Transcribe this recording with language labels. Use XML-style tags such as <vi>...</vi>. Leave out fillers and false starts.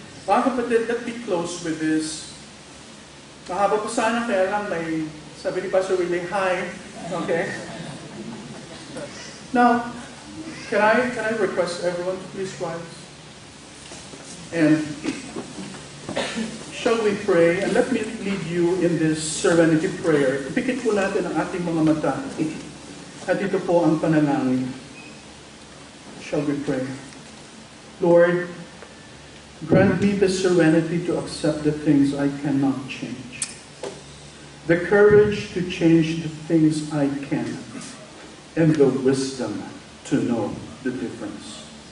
<tl>Mga kapatid,</tl> <en>let me close with this.</en> <tl>Mahaba po sana, kaya lang may, sabi ni Pastor Willie, hi. Okay?</tl> <en>Now, can I request everyone to please rise? And shall we pray? And let me lead you in this serenity prayer.</en> <tl>Ipikit po natin ang ating mga mata. At ito po ang panalangin.</tl> <en>Shall we pray? Lord, grant me the serenity to accept the things I cannot change, the courage to change the things I can, and the wisdom to know the difference.</en>